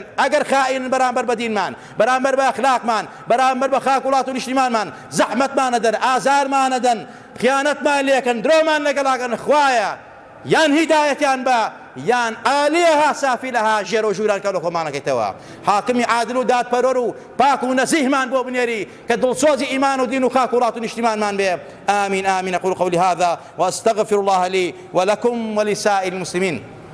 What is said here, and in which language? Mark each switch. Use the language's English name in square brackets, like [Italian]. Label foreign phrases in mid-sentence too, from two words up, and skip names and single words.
[Central Kurdish] ئەگەر خائینن بەرامبەر بە دینمان، بەرامبەر بە ئەخلاقمان، بەرامبەر بە خاک وڵات و نیشتیمانمان زەحمەتمانە دەن، ئازارمانە دەن، خیانەتمان لێکن، درۆمان لەگەڵاکەن. خوایە یان هیدایەتیان بە، یان [Arabic] ئالیەها سافیلەها [Central Kurdish] ژێر و ژووران کە لە خۆمانەکەیتەوە حاکمی عادل و دادپەروەر و پاک و نەزیهمان بۆ بنێری کە دڵسۆزی ئیمان و دین و خاک و ڕات و نیشتیمانمان بێ [Arabic] آمين آمين أقول قولي هذا وأستغفر الله لي ولكم ولسائر المسلمين